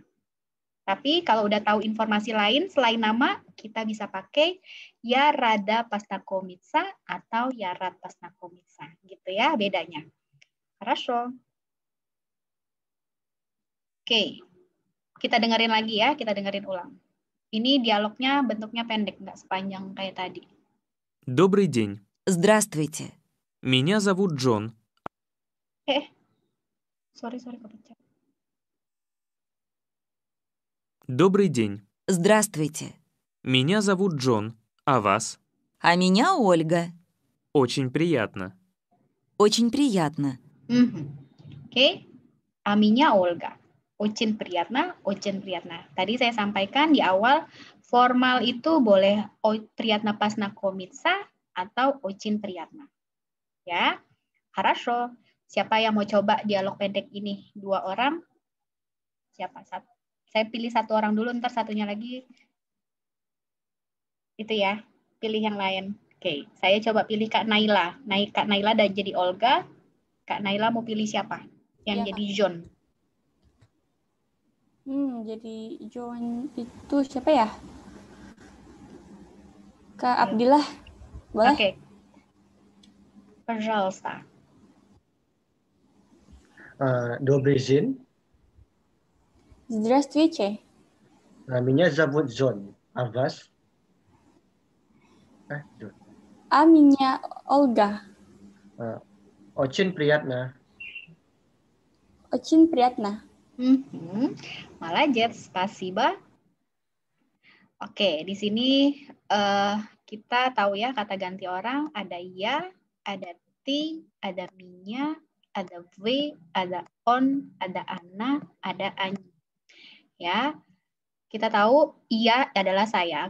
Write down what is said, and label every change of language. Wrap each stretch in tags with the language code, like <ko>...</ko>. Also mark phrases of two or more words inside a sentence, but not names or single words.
<id>Tapi kalau udah tahu informasi lain selain nama, kita bisa pakai</id> <ru>Я рада познакомиться</ru> <id>atau</id> <ru>Я рад познакомиться.</ru> <id>Gitu ya bedanya. Хорошо. Oke. Kita dengerin lagi ya, kita dengerin ulang. Ini dialognya bentuknya pendek, nggak sepanjang kayak tadi.</id> <ru>Добрый день. Здравствуйте. Меня зовут Джон.</ru> <id>Sorry, kepecah.</id> <ru>Добрый день. Здравствуйте. Меня зовут Джон, а вас? А меня Ольга. Очень приятно. Очень приятно. Oke. А меня Ольга. Очень приятно, очень приятно.</ru> <id>Tadi saya sampaikan di awal, formal itu boleh</id> <ru>Приятно познакомиться</ru> <id>atau</id> <ru>Очень приятно.</ru> <id>Ya, хорошо. Siapa yang mau coba dialog pendek ini? 2 orang? Siapa? Saya pilih 1 orang dulu, ntar satunya lagi. Itu ya, pilih yang lain. Oke, saya coba pilih Kak Naila. Kak Naila dan jadi Olga. Kak Naila mau pilih siapa? Yang jadi John. Jadi John itu siapa ya? Kak Abdillah, boleh? Oke.</id> <ru>Пожалуйста. Добрый день. Здравствуйте. Меня зовут Джон. А вас? Джон. А меня Ольга. Очень приятно. Очень приятно. Молодец, спасибо.</ru> <id>Oke, di sini kita tahu ya kata ganti orang, ada ya, ada ti, ada minya, ada v, ada on, ada ana, ada ani. Ya, kita tahu ia adalah saya.</id>